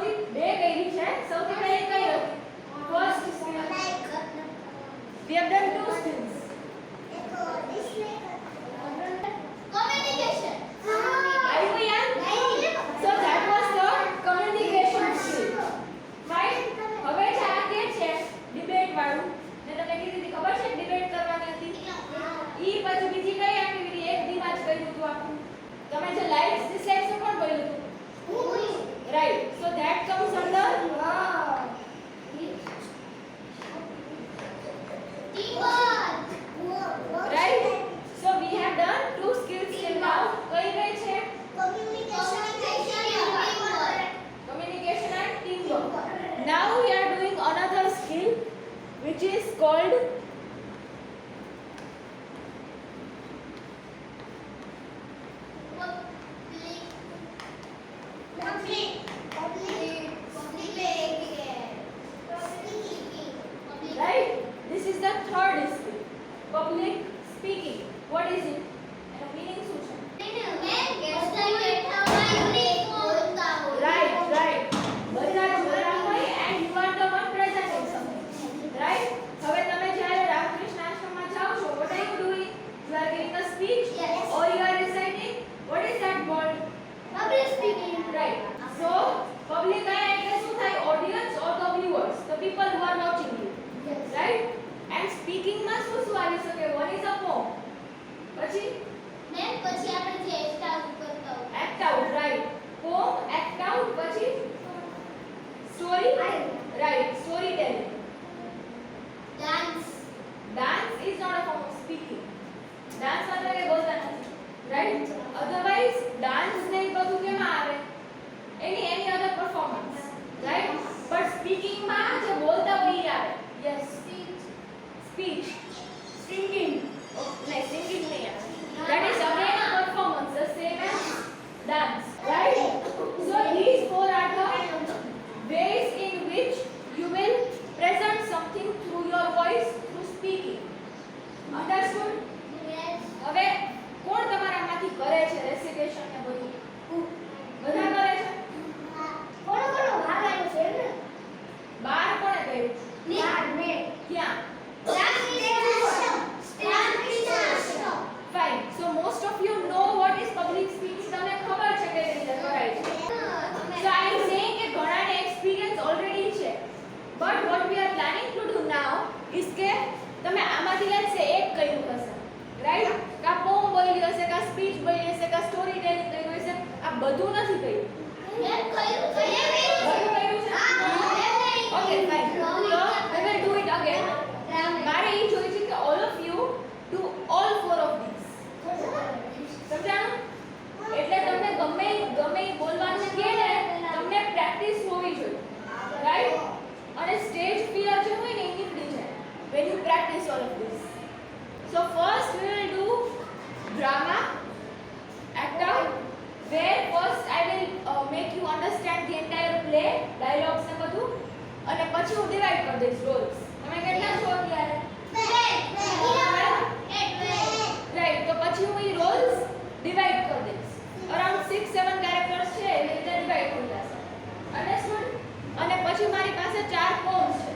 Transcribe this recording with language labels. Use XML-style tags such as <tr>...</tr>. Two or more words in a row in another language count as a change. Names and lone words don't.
<gu>બે કરી છે. સૌથી પહેલી કઈ હતી?</gu> <en>first skill. We have done two skills. Communication. Are you young? So that was the communication skill. Fine.</en> <gu>હવે છે આ કે છે ડિબેટ વાળું. ને તમને કીધી હતી ખબર છે ડિબેટ કરવાની હતી. ઈ પછી બીજી કઈ એક્ટિવિટી એક દિવસ કર્યું હતું આખું. તમે જે</gu> <en>likes dislikes</en> <gu>પણ કર્યું હતું.</gu> <en>Right. So that comes under right. So we have done two skills till now. કઈ કઈ છે? Communication and teamwork. Now we are doing another skill which is called right. This is the third skill. Public speaking. What is it?</en> <gu>એનો meaning શું છે?</gu> <en>Right, right.</en> <gu>બધા જોયા હોય</gu> <en>and you are the one presenting something. Right?</en> <gu>હવે તમે જ્યારે રામકૃષ્ણ આશ્રમમાં જાઓ છો,</gu> <en>what are you doing? You are giving a speech or you are reciting? What is that called? Right. So, public</en> <gu>એટલે શું થાય?</gu> <en>Audience or the viewers, the people who are watching you. Right? And speaking</en> <gu>માં શું શું આવી શકે?</gu> <en>One is a poem.</en> <gu>પછી</gu> <en>act out, right? Poem, act out, પછી story, right? Storytelling. Dance is not a form of speaking.</en> <gu>Dance मतलब એ બોલતા નથી,</gu> <en>right? Otherwise, dance</en> <gu>ને એ બધું કેમાં આવે?</gu> <en>Any other performance, right? But speaking</en> <gu>માં જે બોલતા હોય એ આવે.</gu> <en>Yes. Speech. Singing. Oh, no, singing</en> <hi>नहीं है.</hi> <en>That is again a performance, the same as dance, right? So these four are the ways in which you will present something through your voice, through speaking. Understood?</en> <gu>હવે કોણ તમારામાંથી કરે છે રેસિટેશન ને બધું? બધા કરે છે? બાર કોણે કર્યું? ક્યાં?</gu> <en>Fine. So most of you know what is public speaking.</en> <gu>તમને ખબર છે કે રીતે કરાય છે.</gu> <en>So I am saying</en> <gu>કે ઘણાને</gu> <en>experience already છે. But what we are planning to do now is</en> <gu>કે તમે આમાંથી લેશે એક કર્યું હશે.</gu> <en>Right?</en> <gu>કા પોમ બોલી હશે, કા સ્પીચ બોલી હશે, કા સ્ટોરી ટેલિંગ કર્યું હશે. આ બધું નથી કર્યું. બધું કર્યું છે?</gu> <en>Okay, fine. So we will do it again.</en> <gu>મારે એ જોઈ છે કે</gu> <en>all of you do all four of these.</en> <gu>સમજાણું? એટલે તમને ગમે બોલવાનું કે ને તમને પ્રેક્ટિસ હોવી જોઈએ. રાઈટ? અને</gu> <en>stage fear</en> <gu>જે હોય ને એ નીકળી જાય</gu> <en>when you practice all of this. So first we will do drama, act out, where first I will make you understand the entire play, dialogues</en> <gu>ને બધું, અને પછી હું ડિવાઇડ કરી દઈશ રોલ્સ. તમે કેટલા છો અત્યારે? રાઈટ. તો પછી હું એ રોલ્સ ડિવાઇડ કરી દઈશ. અરાઉન્ડ 6-7 કેરેક્ટર્સ છે એવી રીતે ડિવાઇડ થઈ જશે. અંડરસ્ટુડ? અને પછી મારી પાસે 4 પોમ્સ છે.</gu>